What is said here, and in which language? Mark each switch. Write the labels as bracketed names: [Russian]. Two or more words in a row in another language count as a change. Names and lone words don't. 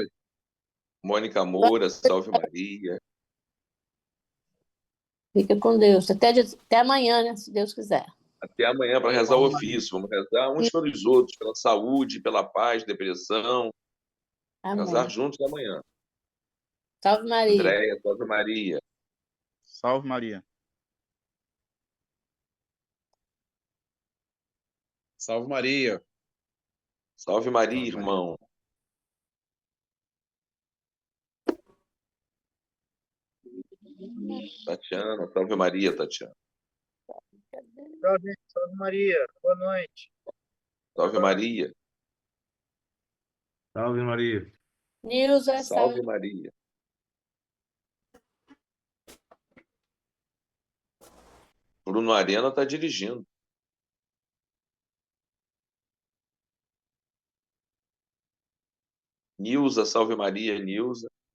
[Portuguese] Mônica Moura, salve Maria. Fica com Deus. Até amanhã, né? Se Deus quiser. Até amanhã para rezar o ofício. Vamos rezar uns pelos outros, pela saúde, pela paz, depressão. Amém. Rezar juntos amanhã. Salve Maria. Andréia, salve Maria. Salve Maria. Salve Maria. Salve Maria, irmão. Tatiana, salve Maria, Tatiana. Salve Maria, boa noite. Salve Maria. Salve Maria. Nilza, salve Maria. Bruno Arena está dirigindo. Nilza, salve Maria, Nilza.